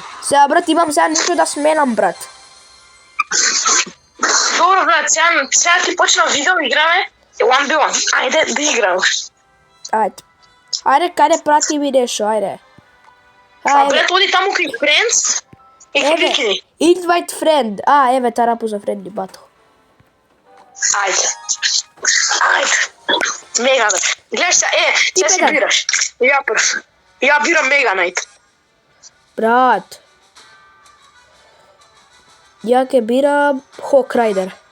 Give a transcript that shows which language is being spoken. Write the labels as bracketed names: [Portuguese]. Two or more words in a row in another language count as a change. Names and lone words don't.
[Macedonian] Сега брат, имам сега нешто да сменам, брат. Добро брат, сега ти почна видео, играме 1v1. Ајде да играме. Ајде, каде прати ми нешто, ајде. Брат, оди таму кај Friends и кликни. [English] Invite friend. [Macedonian] Еве тарапу за [English] friendly battle. [Macedonian] Ајде. Мега Найт. Гледаш сега, сега си бираш. Ја прв. Ја бирам Мега Найт. Брат. Ја ќе бирам Hawk Rider.